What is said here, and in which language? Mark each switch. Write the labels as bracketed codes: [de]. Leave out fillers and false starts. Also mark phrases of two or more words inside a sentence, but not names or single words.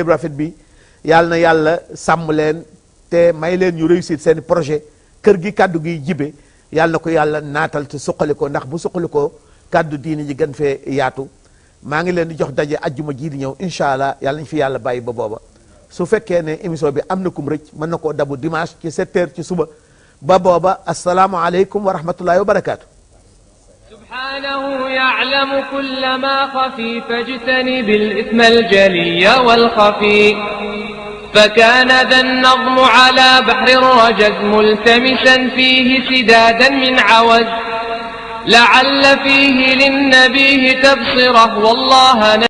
[wo] bu rafet bi yàlla na yàlla sàmm leen te may leen ñu réussir seen projet kër gi kàddu gi jibe yàlla na ko yàlla naatal te suqali ko ndax bu suqali ko kàddu diini ji gën fee yaatu maa ngi leen di jox daje ajjuma jii di ñëw [ar] إن شاء الله [wo] yàlla nañ fi yàlla bàyyi ba booba su fekkee ne émission bi am na kum rëcc mën na koo dabu dimanche ci 7h ci suba ba booba [ar] السلام عليكم ورحمة الله وبركاته. سبحانه يعلم كل ما خفي فاجتنب الإثم الجلي والخفي فكان ذا النظم على بحر الرجز ملتمسا فيه سدادا من عوز لعل فيه للنبي تبصره والله